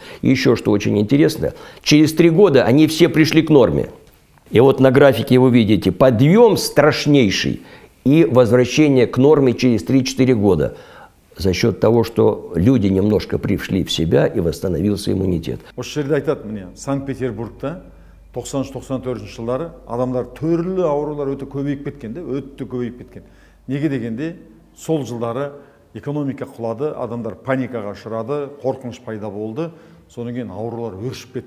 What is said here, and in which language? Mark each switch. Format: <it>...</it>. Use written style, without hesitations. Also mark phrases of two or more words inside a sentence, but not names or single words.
<ru>И еще что очень интересно, через 3 года они все пришли к норме. И вот на графике вы видите подъем страшнейший и возвращение к норме через 3-4 года. За счет того, что люди немножко пришли в себя и восстановился иммунитет.</ru> <kk>Осы жерде айтады, міне, Санкт-Петербургта 93-94 жылдары адамдар түрлі аурулар өте көбейіп кеткен, өте көбейіп кеткен. Неге дегенде, сол жылдары экономика құлады, адамдар паникаға ұшырады, қорқыныш пайда болды, содан кейін аурулар өршіп кетті.</kk>